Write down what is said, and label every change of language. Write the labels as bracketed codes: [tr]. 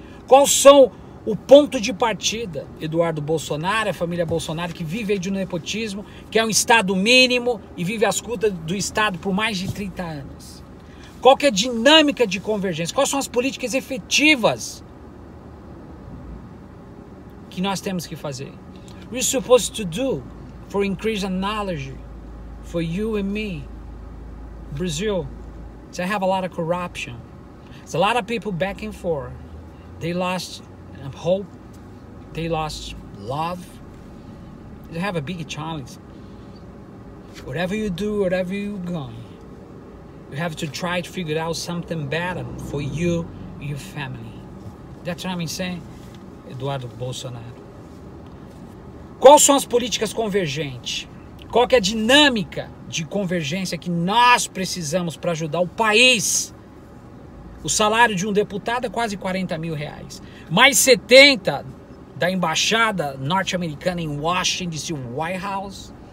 [pt] Quais são o ponto de partida? Eduardo Bolsonaro, a família Bolsonaro, que vive aí de nepotismo, que é um Estado mínimo e vive às custas do Estado por mais de 30 anos. Qual que é a dinâmica de convergência? Quais são as políticas efetivas que nós temos que fazer? [en] We're supposed to do for increase in knowledge for you and me. Brazil, they have a lot of corruption. There's a lot of people back and forth. They lost hope. They lost love. They have a big challenge. Whatever you do, whatever you're going, you have to try to figure out something better for you and your family. That's what I'm saying, Eduardo Bolsonaro. [pt] Quais são as políticas convergentes? Qual que é a dinâmica de convergência que nós precisamos para ajudar o país? O salário de um deputado é quase 40 mil reais. Mais 70 da embaixada norte-americana em Washington DC, White House.